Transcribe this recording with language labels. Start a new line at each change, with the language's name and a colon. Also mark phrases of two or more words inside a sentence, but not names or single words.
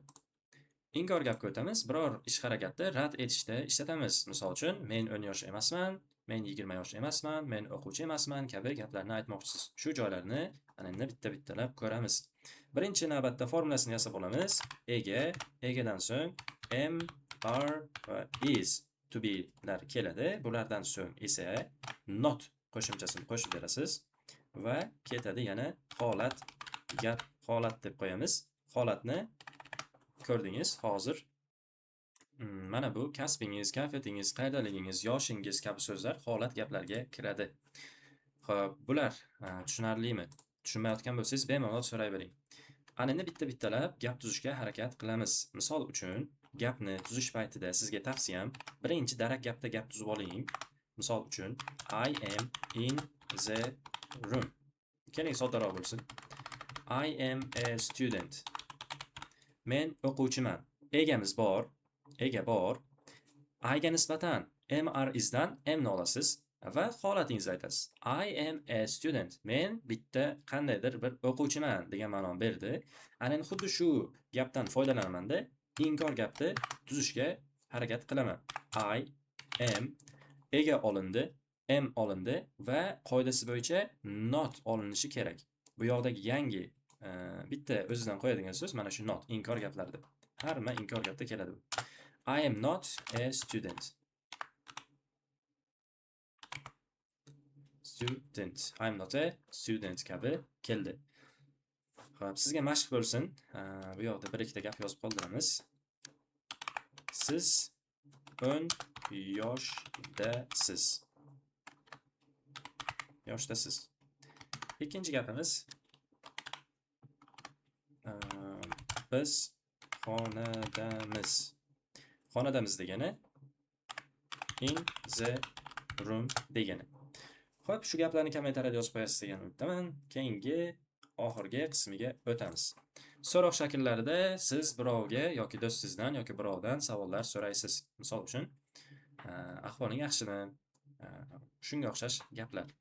Uzbek: Inkor gapga o'tamiz. Biror ish harakatni rad etishda ishlatamiz. Misol uchun, men 10 yosh emasman, men 20 yosh emasman, men o'quvchi emasman kabi gaplarni aytmoqchisiz. Shu joylarni ana endi bitta-bittalab ko'ramiz. Birinchi navbatda formulasini yasab olamiz. Ega, egadan so'ng am, are va is
English: to be'lar
Uzbek: keladi. Bulardan so'ng esa not qo'shimchasini qo'shib berasiz va ketadi yana holat, gap, holat deb qo'yamiz. Holatni ko'rdingiz hozir. Mana bu kasbingiz, kayfiyatingiz, qaydaligingiz, yoshingiz kabi so'zlar holat gaplarga kiradi. Xo'p, bular tushunarlimi? Tushunmayotgan bo'lsangiz bemalol so'rayvering. Ana endi bitta-bittalab gap tuzishga harakat qilamiz. Misol uchun, gapni tuzish paytida sizga tavsiyam, birinchi darak gapda gap tuzib oling. Misol uchun,
English: I am in the room.
Uzbek: Keling soddaroq bo'lsin.
English: I am a student.
Uzbek: Men o'quvchiman. Egamiz bor. Ega bor. I'ga nisbatan MR izdan M'ni olasiz va holatingizni aytasiz.
English: I am a student.
Uzbek: Men bitta qandaydir bir o'quvchiman degan ma'noni berdi. Ana endi xuddi shu gapdan foydalanaman-da, inkor gapni tuzishga harakat qilaman.
English: I am
Uzbek: ega olindi, M olindi va qoidasi bo'yicha not olinishi kerak. Bu yoqdagi yangi bitta o'zidan qo'yadigan so'z mana shu not, inkor gaplarda. Hamma inkor gapda keladi bu.
English: I am not a student. Student. I am not a student
Uzbek: kabi keldi. Xo'p, sizga mashq bo'lsin. Bu yoqda bir ikkita gap yozib qoldiramiz. Siz 10 yoshdasiz. Yoshdasiz. Ikkinchi gapimiz. Biz xonadamiz. Xonadamiz degani
English: in the room
Uzbek: degani. Xo'p, shu gaplarni kommentariyada yozib qo'yasiz degan umiddaman. Keyingi oxirgi qismiga o'tamiz. So'roq shakllarida siz birovga yoki do'stingizdan yoki birovdan savollar so'raysiz. Misol uchun, ahvoling yaxshimi? Shunga o'xshash gaplar.